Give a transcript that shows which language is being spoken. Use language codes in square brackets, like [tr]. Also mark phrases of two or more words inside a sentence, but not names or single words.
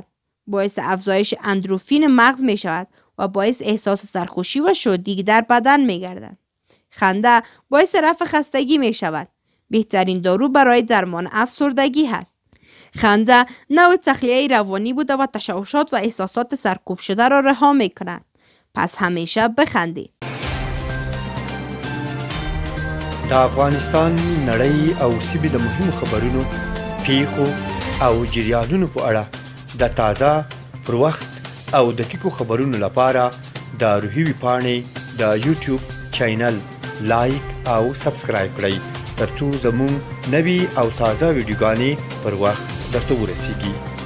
[fa] باعث افزایش اندروفین مغز می شود و باعث احساس سرخوشی و شادی در بدن می گردد. خنده باعث رفع خستگی می شود. بهترین دارو برای درمان افسردگی هست. خنده نوع تخلیه روانی بوده و تشوشات و احساسات سرکوب شده را رها می کند. پس همیشه بخندید. [ps] د افغانستان نړۍ او سیمې د مهمو خبرونو، پیښو او جریانونو په اړه د تازه، پر وخت او دقیقو خبرونو لپاره د روحي ویبپاڼې د یوټیوب چینل لایک او سبسکرایب کړئ ترڅو زموږ نوي او تازه ویډیوګانې پر وخت درته ورسیږي.